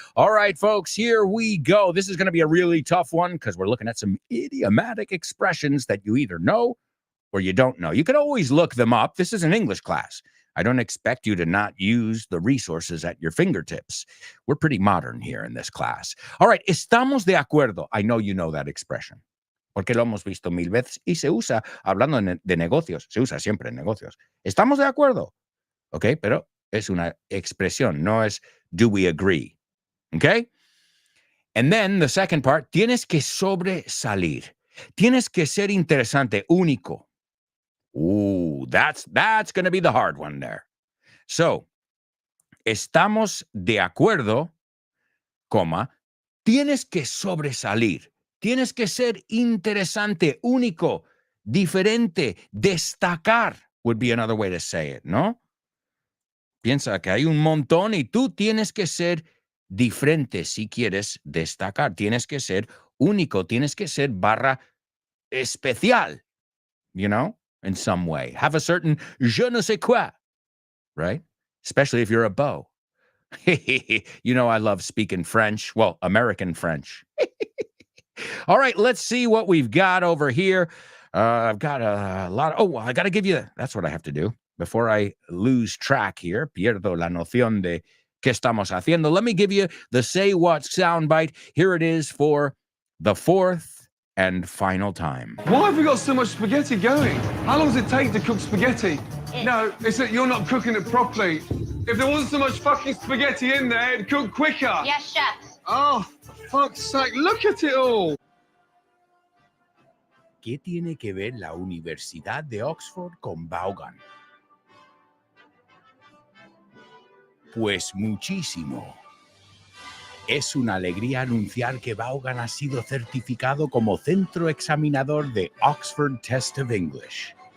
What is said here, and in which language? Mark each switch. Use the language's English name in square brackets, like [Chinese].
[English] All right, folks, here we go. This is going to be a really tough one because we're looking at some idiomatic expressions that you either know or you don't know. You can always look them up. This is an English class. I don't expect you to not use the resources at your fingertips. We're pretty modern here in this class. [Spanish] All right, estamos de acuerdo. [English] I know you know that expression, [Spanish] porque lo hemos visto mil veces y se usa hablando de negocios. Se usa siempre en negocios. Estamos de acuerdo. Okay, pero es una expresión, no es [English] do we agree. [Spanish] Okay? [English] And then the second part, [Spanish] tienes que sobresalir. Tienes que ser interesante, único. [English] Ooh, that's going to be the hard one there. [Spanish] So, estamos de acuerdo, coma, tienes que sobresalir. Tienes que ser interesante, único, diferente, destacar [English] would be another way to say it, [Spanish] ¿no? Piensa que hay un montón y tú tienes que ser diferente si quieres destacar. Tienes que ser único, tienes que ser barra especial, [English] you know, in some way. Have a certain je ne sais quoi, right? Especially if you're a beau. You know I love speaking French. Well, American French. All right, let's see what we've got over here. I've got a lot. I got to give you, that's what I have to do. Before I lose track here, [Spanish] pierdo la noción de qué estamos haciendo. [English] Let me give you the Say What soundbite. Here it is for the fourth and final time. Why have we got so much spaghetti going? How long does it take to cook spaghetti? No, it's that you're not cooking it properly. If there wasn't so much fucking spaghetti in there, it'd cook quicker. Yes, chef. Oh, for fuck's sake, look at it all. [Spanish] ¿Qué tiene que ver la Universidad de Oxford con Vaughan? Pues muchísimo. Es una alegría anunciar que Vaughan ha sido certificado como centro examinador de Oxford Test of English.